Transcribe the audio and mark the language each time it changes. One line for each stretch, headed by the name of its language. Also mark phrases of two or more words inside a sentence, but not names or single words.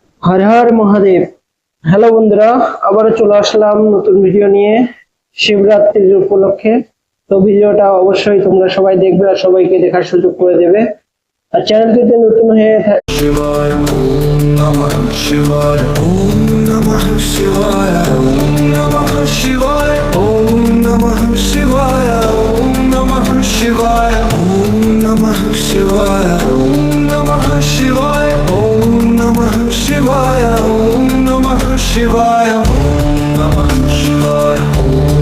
Bangla: হর হর মহাদেব। হ্যালো বন্ধুরা, আবারও চলে আসলাম নতুন ভিডিও নিয়ে শিবরাত্রির উপলক্ষে। তো ভিডিওটা অবশ্যই তোমরা সবাই দেখবে আর সবাইকে দেখার সুযোগ করে দেবে। আর চ্যানেলটিতে নতুন হয়ে
Sanskrit: शिवाय ओम नमः शिवाय ओम नमः शिवाय ओम नमः शिवाय ओम नमः शिवाय ओम नमः शिवाय ओम नमः शिवाय ओम नमः शिवाय ओम नमः शिवाय ओम नमः शिवाय ओम नमः शिवाय ओम